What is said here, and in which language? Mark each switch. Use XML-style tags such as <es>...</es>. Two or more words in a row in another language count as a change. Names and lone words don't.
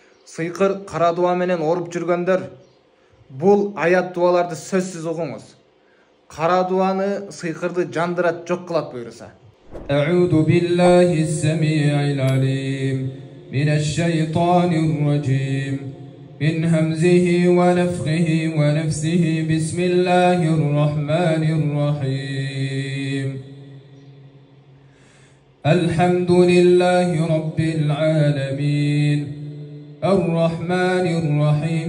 <ky>сыйкыр кара дуа менен ооруп жүргөндөр бул аят дуаларды сөзсүз окуңуз. Кара дуаны сыйкырды жандырат, жок кылат буйруса.</ky> <ar>أعوذ بالله السميع العليم من الشيطان الرجيم من همزه ونفخه ونفسه بسم الله الرحمن الرحيم الحمد لله رب العالمين الرحمن الرحيم</ar>